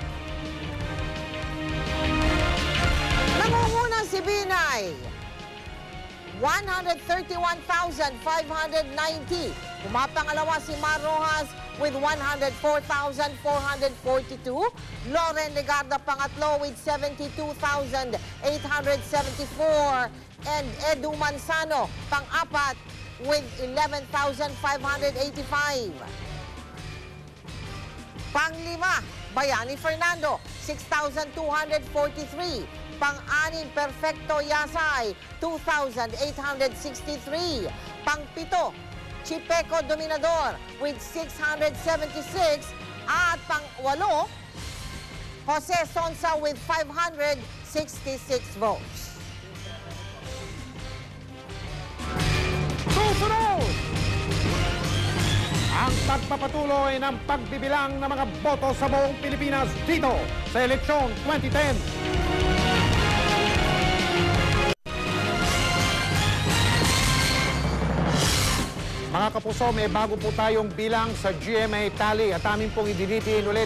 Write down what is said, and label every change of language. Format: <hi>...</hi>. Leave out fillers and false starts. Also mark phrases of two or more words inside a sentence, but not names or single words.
<tl>Nangunguna si Binay, 131,590. Pumapangalawa si Mar Rojas with 104,442. Loren Legarda pangatlo with 72,874. And Edu Manzano pang-apat with 11,585. Pang-lima, Bayani Fernando, 6,243. Pang-anim, Perfecto Yasay, 2,863. Pang-pito, Chipeco Dominador with 676. At pang-walo, Jose Sonsa with 566 votes. Susunod! Ang pagpapatuloy ng pagbibilang ng mga boto sa buong Pilipinas dito sa eleksyon 2010. Mga kapuso, may bago po tayong bilang sa GMA tally at amin pong idinitiin ulit.</tl>